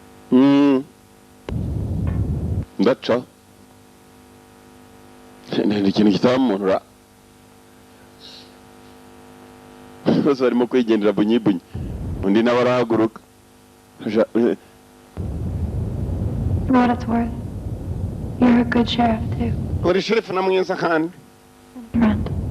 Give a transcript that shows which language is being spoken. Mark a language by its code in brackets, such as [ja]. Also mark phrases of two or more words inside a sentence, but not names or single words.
[rw] Ndaca. ikintu kitabamunura bose barimo kwigendera bunyibunyi undi nawe arahaguruka [en] For what it's worth, you're a good sheriff, too. [rw] uri sherifu na mwiza kandi Friend.